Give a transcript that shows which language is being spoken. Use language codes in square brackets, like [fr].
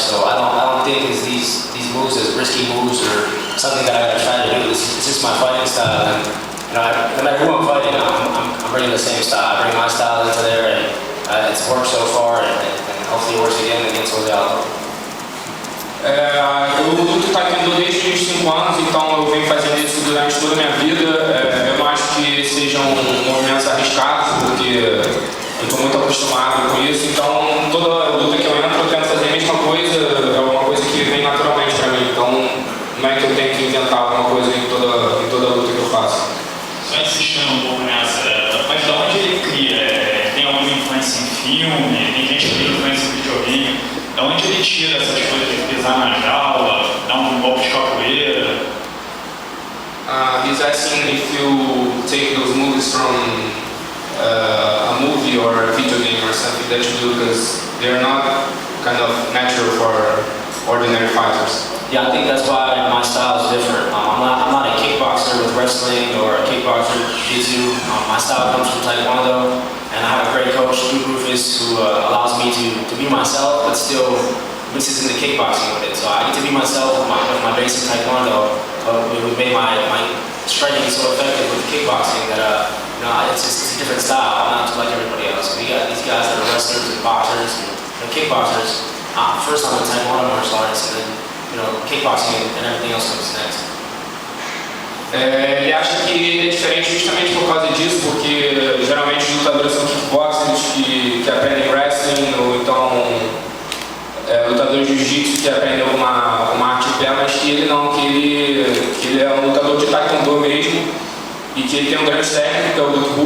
[en] So I don't think it's these moves as risky moves or something that I gotta try to do. It's just my fighting style, and no matter who I'm fighting, I'm bringing the same style. I bring my style into there, and it's worked so far, and hopefully it works again against Jose Aldo. [pt] Eu luto taekwondo desde os 5 anos, então eu venho fazendo isso durante toda a minha vida. Eu não acho que sejam movimentos arriscados, porque eu estou muito acostumado com isso, então toda luta que eu entro eu tento fazer a mesma coisa, é uma coisa que vem naturalmente para mim, então não é que eu tenho que inventar alguma coisa em toda luta que eu faço. Só insistindo um pouco nessa, mas de onde ele cria? Tem alguma influência em filme? Tem gente que tem influência em videogame? De onde ele tira essas coisas de pisar na jaula, dar um golpe de capoeira? [en] He's asking if you take those movies from a movie or a video game or something that you do, because they're not kind of natural for ordinary fighters. Yeah, I think that's why my style is different. I'm not a kickboxer with wrestling or a kickboxer with jiu-jitsu. My style comes from Taekwondo, and I have a great coach, Rufus, who allows me to be myself, but still mixes in the kickboxing with it. So I get to be myself with my basic Taekwondo, but we made my striking so effective with kickboxing that it's a different style. I'm not like everybody else. We got these guys that are wrestlers and boxers and kickboxers. First I'm in Taekwondo martial arts, and then kickboxing and everything else comes next. [pt] Ele acha que ele é diferente justamente por causa disso, porque geralmente os lutadores são kickboxers que aprendem wrestling, ou então lutadores de jiu-jitsu que aprendem uma arte de pé, mas que ele não, que ele é um lutador de taekwondo mesmo, e que ele tem um grande técnico, que é o Dr.